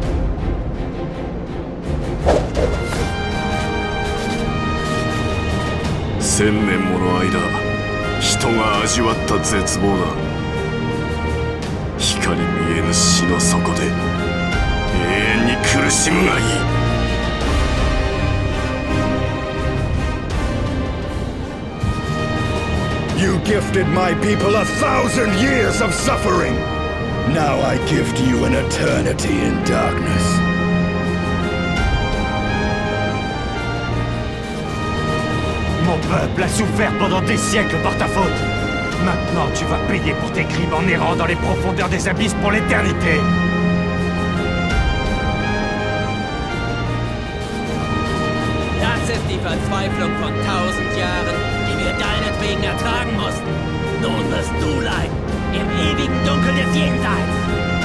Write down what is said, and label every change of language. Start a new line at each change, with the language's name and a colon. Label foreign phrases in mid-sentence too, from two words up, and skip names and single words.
Japanese: 1000 年もの間、人が味わった絶望だ。光見えぬ死の底で永遠に苦しむがいい。
English: You gifted my people 1,000 years of suffering. Now I gift you an eternity in darkness.
French: Mon peuple a souffert pendant des siècles par ta faute. Maintenant, tu vas payer pour tes crimes en errant dans les profondeurs des abysses pour l'éternité.
German: Das ist die Verzweiflung von 1000 Jahren, die wir deinetwegen ertragen mussten. Nun wirst du leiden. im ewigen Dunkel des Jenseits.